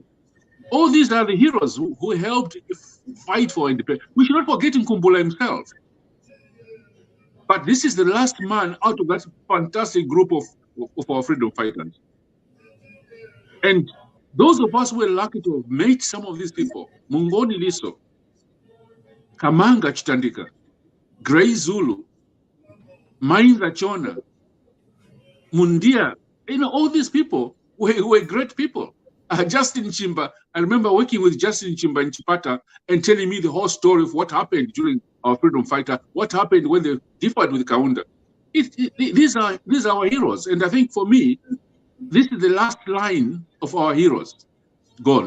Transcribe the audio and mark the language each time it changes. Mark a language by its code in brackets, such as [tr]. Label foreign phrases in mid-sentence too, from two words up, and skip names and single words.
[en] All these are the heroes who helped fight for independence. We should not forget Nkumbula himself. But this is the last man out of that fantastic group of our freedom fighters. And those of us who were lucky to have met some of these people, Mungoni Liso, Kamanga Chitandika, Grey Zulu, Mainza Chona, Mundia, all these people were great people. Justin Chimba, I remember working with Justin Chimba in Chipata and telling me the whole story of what happened during our freedom fighter, what happened when they differed with Kaunda. These are our heroes. And I think for me, this is the last line of our heroes gone.